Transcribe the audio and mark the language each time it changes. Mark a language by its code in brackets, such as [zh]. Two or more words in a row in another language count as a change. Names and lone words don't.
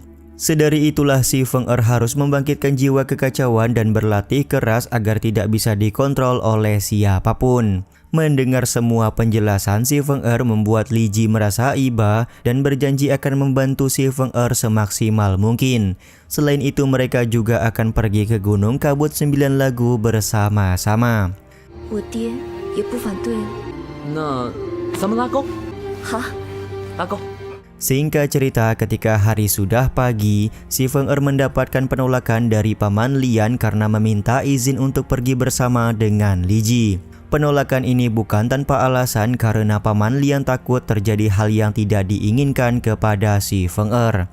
[id] Sedari itulah si Feng Er harus membangkitkan jiwa kekacauan dan berlatih keras agar tidak bisa dikontrol oleh siapapun. Mendengar semua penjelasan si Feng Er membuat Li Ji merasa iba dan berjanji akan membantu si Feng Er semaksimal mungkin. Selain itu mereka juga akan pergi ke Gunung Kabut 9 lagu bersama-sama. [zh] 我爹也不反对了。那咱们拉钩，好，拉钩。 [id] Singkat cerita, ketika hari sudah pagi, si Feng Er mendapatkan penolakan dari Paman Lian karena meminta izin untuk pergi bersama dengan Li Ji. Penolakan ini bukan tanpa alasan karena Paman Lian takut terjadi hal yang tidak diinginkan kepada si Feng Er.